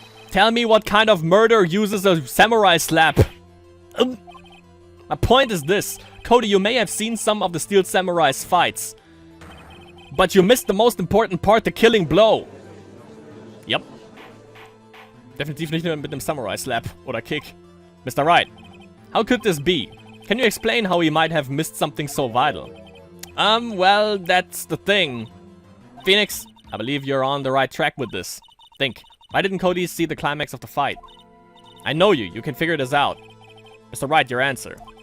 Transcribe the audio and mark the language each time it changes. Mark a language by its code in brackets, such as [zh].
[en] Tell me what kind of murder uses a samurai slap. My point is this. Cody, you may have seen some of the Steel Samurai's fights. But you missed the most important part, the killing blow. Yep. [de] Definitiv nicht nur mit einem Samurai Slap oder Kick. [en] Mr. Wright, how could this be? Can you explain how he might have missed something so vital? Well, that's the thing. Phoenix, I believe you're on the right track with this. Think, why didn't Cody see the climax of the fight? I know you can figure this out. Mr. Wright, your answer.